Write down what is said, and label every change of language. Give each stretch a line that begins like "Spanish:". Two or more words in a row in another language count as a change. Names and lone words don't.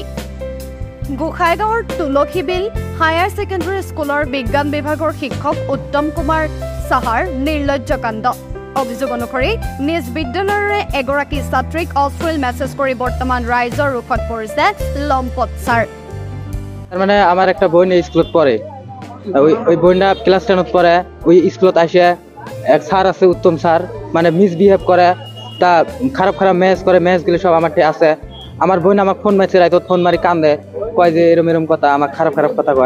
Assamese: গোসাইগাঁৱৰ তুলসীবিল হায়াৰ ছেকেণ্ডেৰী স্কুলৰ বিজ্ঞান বিভাগৰ শিক্ষক উত্তম কুমাৰ সাহাৰ নিৰ্লজ্জ কাণ্ড। অভিযোগ অনুসৰি নিজ বিদ্যালয়ৰে এগৰাকী ছাত্ৰীক অশ্লীল মেছেজ কৰি বৰ্তমান ৰাইজৰ ৰোষত পৰিছে লম্পট ছাৰ।
Bangla: মানে আমার একটা বোন স্কুলত পড়ে, ওই বোনটা ক্লাস 10 পড়ে। ওই স্কুলত আসে এক স্যার আছে উত্তম স্যার, মানে মিসবিহেভ করে, তা খারাপ খারাপ মেসেজ করে, মেসেজগুলো সব আমার আছে। আমার বোন আমাকে ফোন মারছে, রাইত ফোন মারি কান্দে, কয় যে এরম এরম কথা, আমার খারাপ খারাপ কথা কয়।